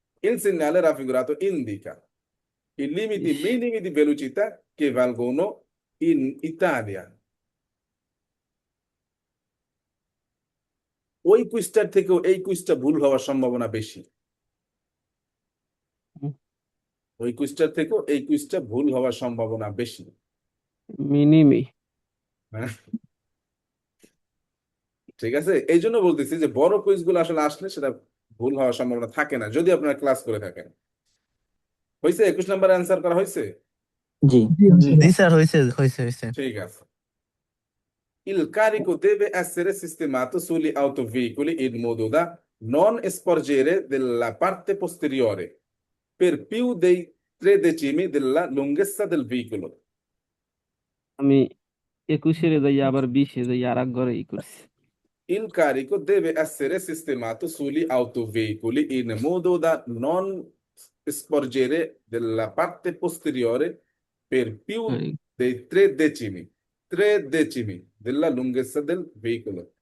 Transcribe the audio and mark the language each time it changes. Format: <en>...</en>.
<it>Il segnale raffigurato indica i limiti minimi di velocità che valgono in Italia.</it> <bn>ওই কুইজটার থেকেও এই কুইজটা ভুল হওয়ার সম্ভাবনা বেশি। ওই কুইজটার থেকেও এই কুইজটা ভুল হওয়ার সম্ভাবনা বেশি। মিনিমি। হ্যাঁ, ঠিক আছে, এই জন্য বলতেছি যে বড় কুইজগুলো আসলে আসলে সেটা ভুল হওয়ার সম্ভাবনা থাকে না যদি আপনারা ক্লাস করে থাকেন। হয়েছে? 21 নম্বর অ্যান্সার করা হয়েছে? জি জি হয়েছে জি স্যার, হয়েছে। ঠিক আছে।</bn> <it>Il carico deve essere sistemato sugli autoveicoli in modo da non sporgere della parte posteriore per più dei 3 decimi della lunghezza del veicolo.</it> <bn>আমি 21-এ যাই আবার 20-এ যাই আর এক ঘরে করছি।</bn> <it>Il carico deve essere sistemato sugli autoveicoli in modo da non sporgere della parte posteriore per più dei 3 decimi della lunghezza del veicolo.</it>